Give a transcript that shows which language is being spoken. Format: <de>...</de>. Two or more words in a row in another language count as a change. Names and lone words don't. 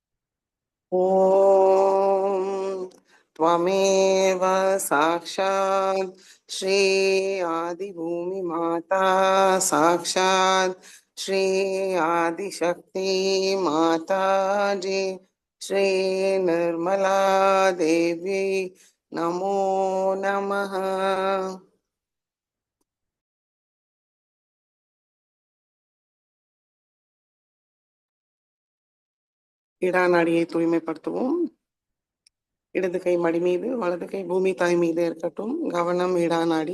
<sa>ஓம் त्वमेव साक्षात् श्री आदिभूमि माता साक्षात् श्री आदिशक्ति माता जी श्री निर्मला देवी नमो नमः.</sa> <ta>இடாநாடியை தூய்மைப்படுத்துவோம். இடது கை மடி மீது, வலது கை பூமி தாய் மீது இருக்கட்டும். கவனம் இடாநாடி.</ta>